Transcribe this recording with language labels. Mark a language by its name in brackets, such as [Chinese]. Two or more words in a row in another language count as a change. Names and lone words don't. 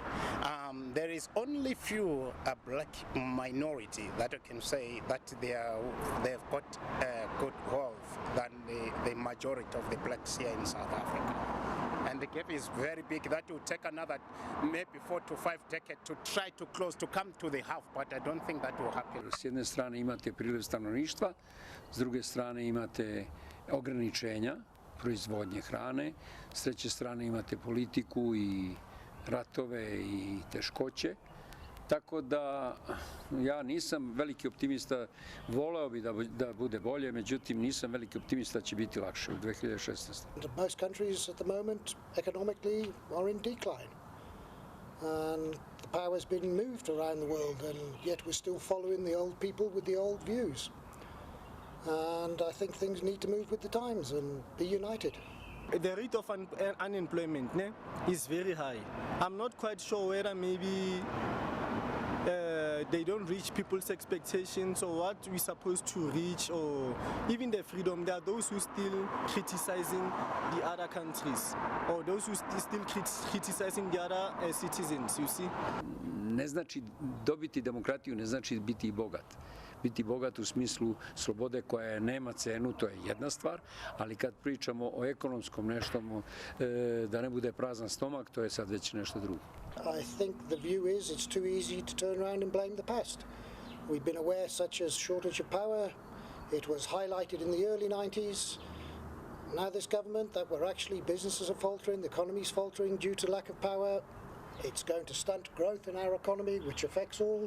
[English] There is only few black minority that I can say that they've got good wealth than the majority of the blacks here in South Africa. And the gap is very big. That will take another maybe 4 to 5 decades to try to close, to come to the half, but I don't think that will happen. [Serbian] S jedne strane imate priliv stanovništva, s druge strane imate ograničenja proizvodnje hrane, s treće strane imate politiku i ratove i teškoće. Tako da ja nisam veliki optimista, voleo bi da bude bolje, međutim nisam veliki optimista da će biti lakše u 2016. [English] Most countries at the moment economically are in decline. And the power has been moved around the world, and yet we're still following the old people with the old views. And I think things need to move with the times and be united. The rate of unemployment is very high. I'm not quite sure whether maybe they don't reach people's expectations or what we're supposed to reach, or even the freedom. There are those who still criticizing the other countries, or those who still criticizing the other citizens, you see. [Serbian] Ne znači dobiti demokratiju, ne znači biti i bogat. Biti bogat u smislu slobode koja nema cenu, to je jedna stvar, ali kad pričamo o ekonomskom nešto, da ne bude prazan stomak, to je sad već nešto drugo. [English] I think the view is it's too easy to turn around and blame the past. We've been aware such as shortage of power. It was highlighted in the early 90s. Now this government that we're actually businesses are faltering, the economy's faltering due to lack of power. It's going to stunt growth in our economy, which affects all.